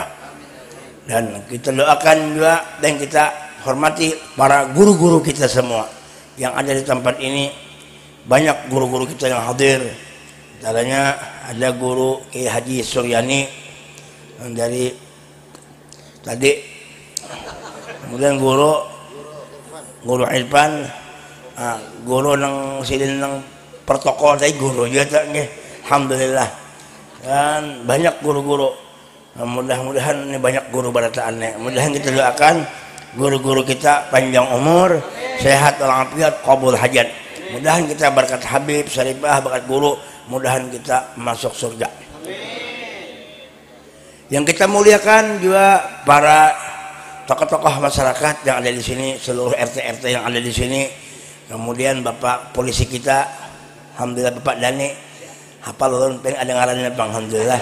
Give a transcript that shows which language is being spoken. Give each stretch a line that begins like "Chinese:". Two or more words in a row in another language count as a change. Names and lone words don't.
Indonesian: Dan kita doakan juga dan kita hormati para guru-guru kita semua yang ada di tempat ini. Banyak guru-guru kita yang hadir, antaranya ada guru Kiai Haji Suryani yang dari tadi, kemudian guru Irfan,
Banjar: guru nang sidin nang protokol tadi guru juga nggih, alhamdulillah. Dan banyak guru-guru, mudah-mudahan ini banyak guru barataannya, mudahan kita doakan guru-guru kita panjang umur, sehat walafiat, qabul hajat.
Indonesian: Mudahan kita berkat Habib Syarifah, berkat guru, mudahan kita masuk surga. Yang kita muliakan juga para tokoh-tokoh masyarakat yang ada di sini, seluruh RT-RT yang ada di sini.
Banjar: Kemudian Bapak polisi kita, alhamdulillah Bapak Dani, hafal ulun pengen ada ngarannya Bang, alhamdulillah.